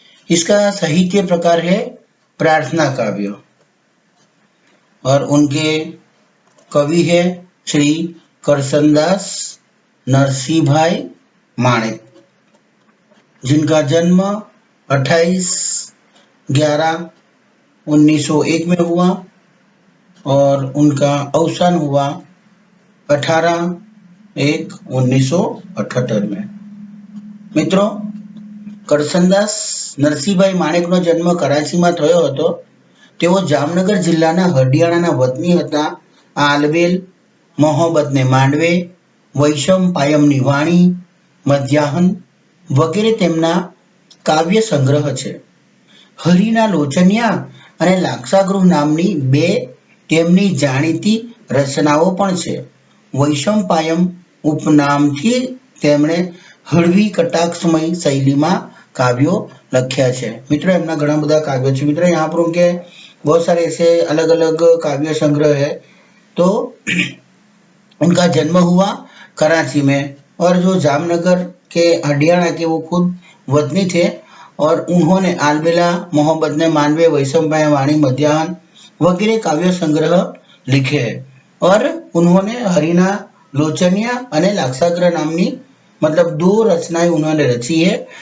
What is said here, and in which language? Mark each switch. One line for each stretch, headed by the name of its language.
Hindi: इसका साहित्य प्रकार है प्रार्थना काव्य और उनके कवि है श्री करसनदास नरसिंहभाई माणेक, जिनका जन्म 28/11/1901 में हुआ और उनका अवसान हुआ 18/1/1978 में।
Gujarati: મિત્રો, કરસનદાસ નરસિંહભાઈ માણેકનો જન્મ કરાચીમાં થયો હતો। તેઓ જામનગર જિલ્લાના હડિયાણાના વતની હતા। આલબેલ, મોહબ્બતને માંડવે, વૈષમ પાયમની વાણી, મધ્યાહન વગેરે તેમના કાવ્ય સંગ્રહ છે। હરિના લોચનિયા અને લાક્ષાગૃહ નામની બે તેમની જાણીતી રચનાઓ પણ છે। વૈષમ પાયમ ઉપનામથી તેમણે હળવી કટાક્ષમય શૈલીમાં काव्यों लख्या है। मित्रों, एमना घना बधा काव्य है।
Hindi: मित्रों, यहाँ पर उनके बहुत सारे ऐसे अलग अलग काव्य संग्रह है। तो उनका जन्म हुआ कराची में और जो जामनगर के हडियाणा के वो खुद वतनी थे और उन्होंने आलबेला, मोहब्बत ने मानवे, वैषम पायम, वाणी, मध्याहन वगैरह काव्य संग्रह लिखे हैं और उन्होंने हरिना लोचनिया
Gujarati: અને લાક્ષાગ્રહ નામની
Hindi: मतलब 2 रचनाएं उन्होंने रची है।